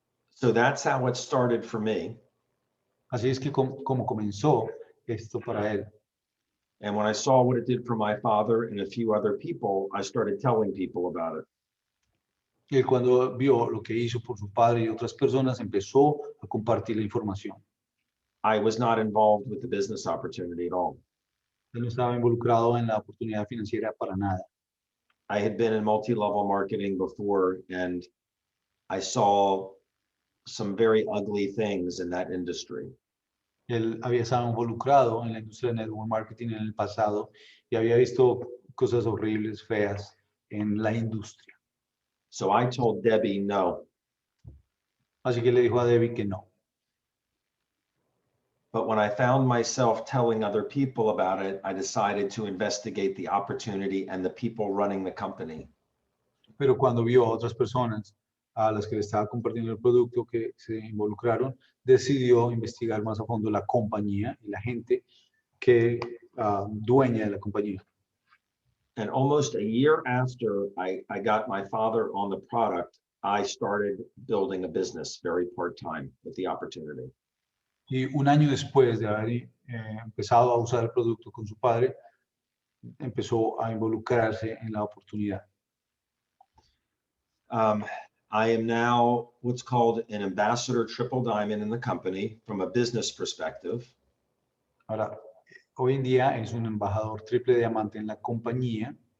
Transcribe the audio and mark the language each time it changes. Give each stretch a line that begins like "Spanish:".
English: So that's how it started for me.
Spanish: Así es que como comenzó esto para él.
English: And when I saw what it did for my father and a few other people, I started telling people about it.
Spanish: Y él cuando vio lo que hizo por su padre y otras personas, empezó a compartir la información.
English: I was not involved with the business opportunity at all.
Spanish: Él no estaba involucrado en la oportunidad financiera para nada.
English: I had been in multi-level marketing before, and I saw some very ugly things in that industry.
Spanish: Él había estado involucrado en la industria de network marketing en el pasado y había visto cosas horribles, feas en la industria.
English: So I told Debbie no.
Spanish: Así que le dijo a Debbie que no.
English: But when I found myself telling other people about it, I decided to investigate the opportunity and the people running the company.
Spanish: Pero cuando vio a otras personas a las que le estaba compartiendo el producto que se involucraron, decidió investigar más a fondo la compañía y la gente que dueña de la compañía.
English: And almost a year after I got my father on the product, I started building a business very part-time with the opportunity.
Spanish: Y un año después de haber empezado a usar el producto con su padre, empezó a involucrarse en la oportunidad.
English: I am now what's called an ambassador triple diamond in the company from a business perspective.
Spanish: Ahora, hoy en día es un embajador triple diamante en la compañía.